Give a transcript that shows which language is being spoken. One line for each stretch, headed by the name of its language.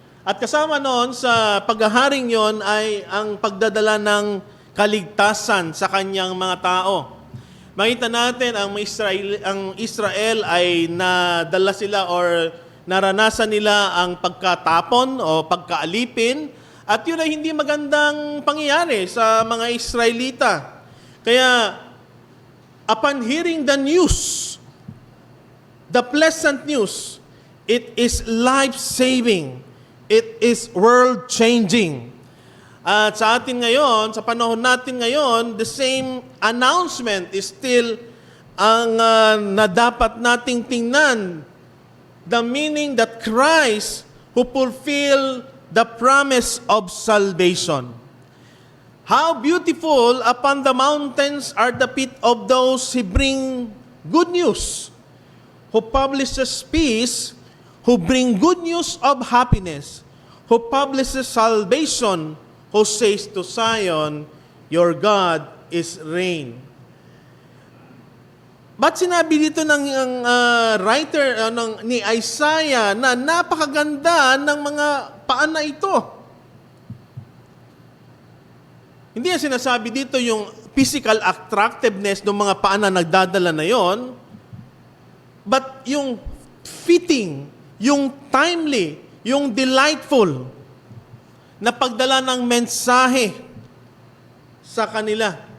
Filipino: At kasama noon sa paghaharing yon ay ang pagdadala ng kaligtasan sa kanyang mga tao. Makita natin ang Israel ay nadala sila or naranasan nila ang pagkatapon o pagkaalipin at yun ay hindi magandang pangyayari sa mga Israelita.
English: Kaya upon hearing the news, the pleasant news, it is life-saving. It is world-changing.
Filipino: At sa atin ngayon, sa panahon natin ngayon,
English: the same announcement is still
Filipino: ang na dapat nating tingnan.
English: The meaning that Christ who fulfill the promise of salvation. How beautiful upon the mountains are the feet of those who bring good news, who publishes peace, who bring good news of happiness, who publishes salvation, who says to Zion, your God is reign.
Filipino: Ba't sinabi dito ng writer ni Isaiah na napakaganda ng mga paan na ito? Hindi yan sinasabi dito yung
English: physical attractiveness
Filipino: ng mga paan na nagdadala na yon, but yung fitting, yung timely, yung delightful na pagdala ng mensahe sa kanila.